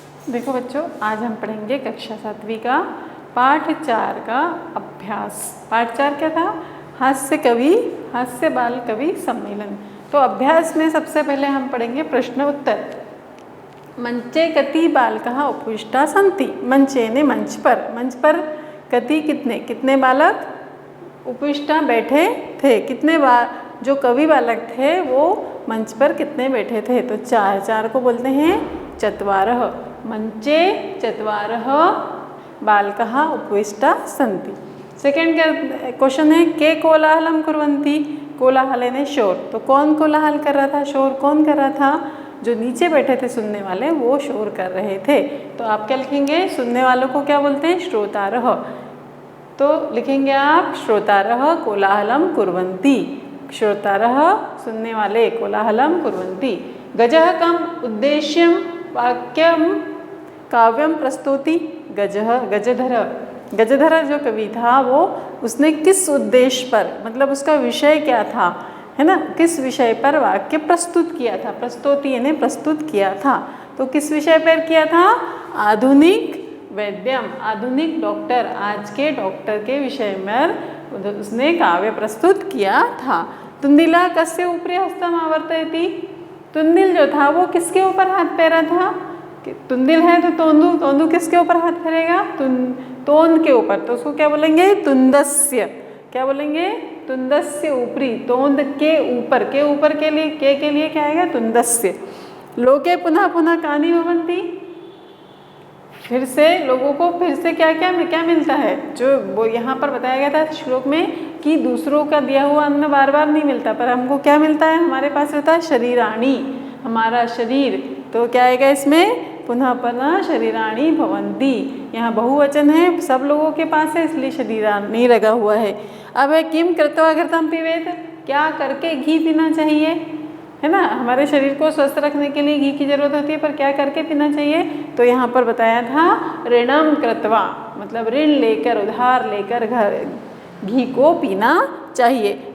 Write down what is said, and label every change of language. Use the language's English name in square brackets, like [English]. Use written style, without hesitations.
[Hindi] देखो बच्चों, आज हम पढ़ेंगे कक्षा 7वीं का पाठ 4 का अभ्यास। पाठ 4 क्या था? हास्य बाल कवि सम्मेलन। तो अभ्यास में सबसे पहले हम पढ़ेंगे प्रश्न उत्तर। [Sanskrit] मंचे कति बालकः उपविष्टा सन्ति। [Hindi] मंचे ने मंच पर कति कितने बालक उपविष्टा बैठे थे। कितने जो कवि बालक थे वो मंच पर कितने बैठे थे? तो 4 को बोलते हैं चत्वारः। [Sanskrit] मंचे चत्वारः बालकः उपविष्टा सन्ति। [Hindi] सेकेंड क्वेश्चन है [Sanskrit] के कोलाहलं कुर्वन्ति। [Hindi] कोलाहल ने शोर। तो कौन कोलाहल कर रहा था? शोर कौन कर रहा था? जो नीचे बैठे थे सुनने वाले, वो शोर कर रहे थे। तो आप क्या लिखेंगे? सुनने वालों को क्या बोलते हैं? श्रोतारः। तो लिखेंगे आप [Sanskrit] श्रोतारः कोलाहलं कुर्वन्ति। श्रोतारः [Hindi] सुनने वाले [Sanskrit] कोलाहलं कुर्वन्ति। गजः कम् उद्देश्यं वाक्यं काव्यं प्रस्तौति। [Hindi] गजधर जो कवि था वो उसने किस उद्देश्य पर, मतलब उसका विषय क्या था, है ना, किस विषय पर वाक्य प्रस्तुत किया था। प्रस्तौति यानी प्रस्तुत किया था। तो किस विषय पर किया था? आधुनिक वैद्यम, आधुनिक डॉक्टर, आज के डॉक्टर के विषय में उसने काव्य प्रस्तुत किया था। [Sanskrit] तुंदिला कस्य उपरि हस्तम आवर्तयति। [Hindi] तुंदिल जो था वो किसके ऊपर हाथ फेरा था? तुंदिल है तो तोंदू किसके ऊपर हाथ फेरेगा? तोंद के ऊपर। तो उसको क्या बोलेंगे? तुंदस्य। क्या बोलेंगे? तुंदस्य उपरि, तोंद के ऊपर। के लिए क्या आएगा? तुंदस्य। [Sanskrit] लोके पुनः पुनः कानि भवन्ति। [Hindi] फिर से लोगों को फिर से क्या मिलता है? जो वो यहाँ पर बताया गया था श्लोक में कि दूसरों का दिया हुआ अन्न बार बार नहीं मिलता, पर हमको क्या मिलता है? हमारे पास रहता है शरीराणि, हमारा शरीर। तो क्या आएगा इसमें? [Sanskrit] पुनः पुनः शरीराणि भवन्ति। [Hindi] यहाँ बहुवचन है, सब लोगों के पास है, इसलिए शरीराणि लगा हुआ है। अब है [Sanskrit] किम कृत्वा घृतं पिबेत। [Hindi] क्या करके घी पीना चाहिए, है ना। हमारे शरीर को स्वस्थ रखने के लिए घी की जरूरत होती है, पर क्या करके पीना चाहिए? तो यहाँ पर बताया था [Sanskrit] ऋणम कृत्वा, [Hindi] मतलब ऋण लेकर, उधार लेकर घी को पीना चाहिए।